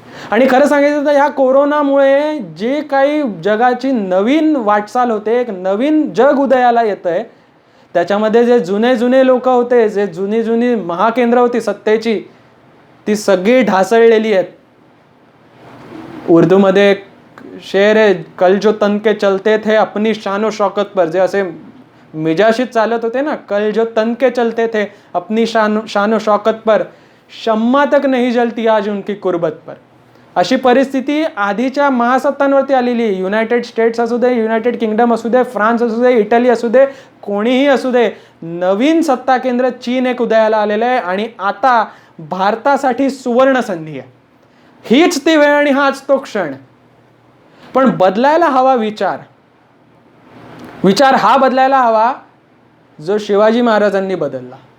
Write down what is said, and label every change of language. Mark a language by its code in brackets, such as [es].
[mr] आणि खरं सांगायचं तर ह्या कोरोनामुळे जे काही जगाची नवीन वाटचाल होते, एक नवीन जग उदयाला येतंय, त्याच्यामध्ये जे जुने लोक होते, जे जुनी महाकेंद्र होती सत्तेची, ती सगळी ढासळलेली आहेत. उर्दूमध्ये शेर आहे, [hi] कल जो तन के चलते थे अपनी शान शौकत पर, [mr] जे असे मिजाशीत चालत होते ना, [hi] कल जो तन के चलते थे अपनी शान शौकत पर, शम्मा तक नहीं जलती आज उनकी कुर्बत पर. [mr] अशी परिस्थिती आधीच्या महासत्तांवरती आलेली आहे. युनायटेड स्टेट्स असू दे, युनायटेड किंगडम असू दे, फ्रान्स असू दे, इटली असू दे, कोणीही असू दे, नवीन सत्ता केंद्र चीन एक उदयाला आलेलं आहे. आणि आता भारतासाठी सुवर्ण संधी आहे. हीच ती वेळ आणि हाच तो क्षण. पण बदलायला हवा विचार हा बदलायला हवा जो शिवाजी महाराजांनी बदलला.